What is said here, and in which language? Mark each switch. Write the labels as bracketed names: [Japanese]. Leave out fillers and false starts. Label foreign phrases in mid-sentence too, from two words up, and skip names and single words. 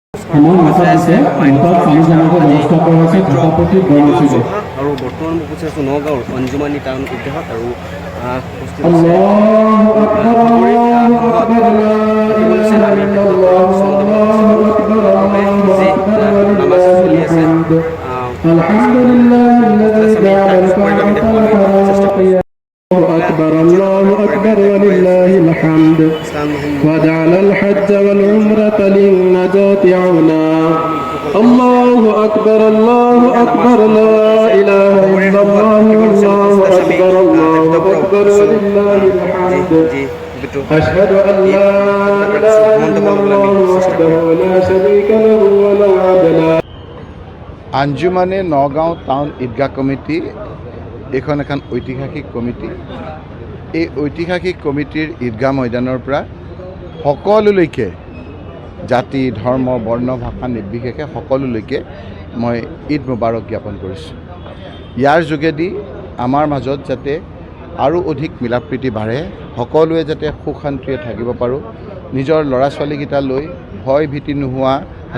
[Assamese] আৰু বৰ্তমান মই উপস্থিত আছোঁ নগাঁৱৰ অঞ্জুমানী টাউন ঈদগাহত আৰু উপস্থিত নামাজ চলি আছে [Arabic] الله أكبر ولله الحمد وجعل الحج والعمرة للنجاة عونا الله أكبر لا إله إلا الله الله أكبر ولله الحمد أشهد أن لا إله إلا الله وحده لا شريك له وله عدلا [Assamese] আঞ্জুমানে নগাঁও টাউন ঈদগাহ কমিটি এখন এখন ঐতিহাসিক কমিটি এই ঐতিহাসিক কমিটিৰ ঈদগাহ ময়দানৰ পৰা সকলোলৈকে জাতি ধৰ্ম বৰ্ণ ভাষা নিৰ্বিশেষে সকলোলৈকে মই [Arabic] عيد مبارك [Assamese] জ্ঞাপন কৰিছোঁ ইয়াৰ যোগেদি আমাৰ মাজত যাতে আৰু অধিক মিলা প্ৰীতি বাঢ়ে সকলোৱে যাতে সুখ শান্তিৰে থাকিব পাৰোঁ নিজৰ ল'ৰা ছোৱালীকেইটা লৈ ভয় ভীতি নোহোৱা এটা